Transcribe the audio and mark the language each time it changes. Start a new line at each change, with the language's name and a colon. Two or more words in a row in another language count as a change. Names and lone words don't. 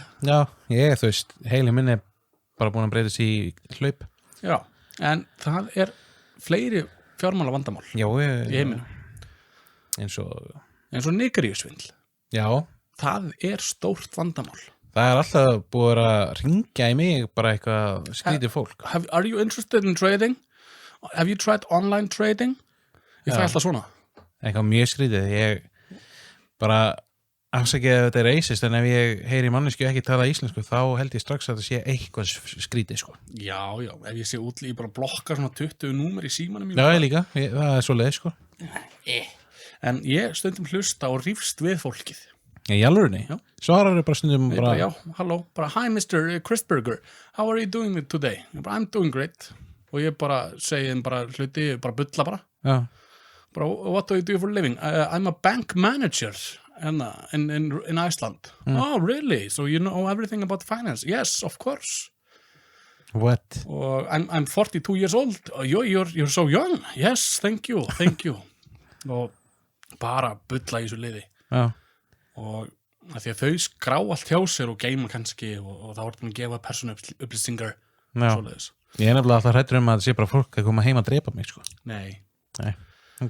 Icelandic: Já, þú veist, heili minni er bara búin að breytast í hlaup. Já, en það er fleiri fjármála vandamál í heiminum. Eins og Nígeríusvindl. Já. Það er stórt vandamál. Það er alltaf búið að ringja í mig bara eitthvað skrítið fólk.
English: Are you interested in trading? Have you tried online trading?
Icelandic: Ég fæ alltaf svona. Eitthvað mjög skrítið. Ég bara afsakið að þetta er racist en ef ég heyri mannesku ekki tala íslensku þá held ég strax að það sé eitthvað skrítið sko. Já, ef ég sé útlí bara blokkar svona 20 númer í símanum. Já, ég líka. Það er svo leið sko. En ég stundum hlusta og rífst við fólkið. Í alvörunni? Já. Svarar þau bara stundum bara... Já, halló, bara
English: hi Mr. Christburger, how are you doing today? I'm doing great.
Icelandic: Og ég bara segi þeim bara hluti, bara bulla bara. Já. Bara,
English: what do you do for a living? I'm a bank manager in Iceland. Oh, really? So you know everything about finance? Yes, of course. What? I'm 42 years old. Oh, you're so young. Yes, thank you.
Icelandic: Og bara bulla í þessu liði. Já. Og að því að þau skrá allt hjá sér og geima kannski og þá er búin að gefa persónu upplýsingar svoleiðis. Ég er nefnilega alltaf hræddur um að það sé bara fólk að koma heim að drepa mig sko. Nei. Ok.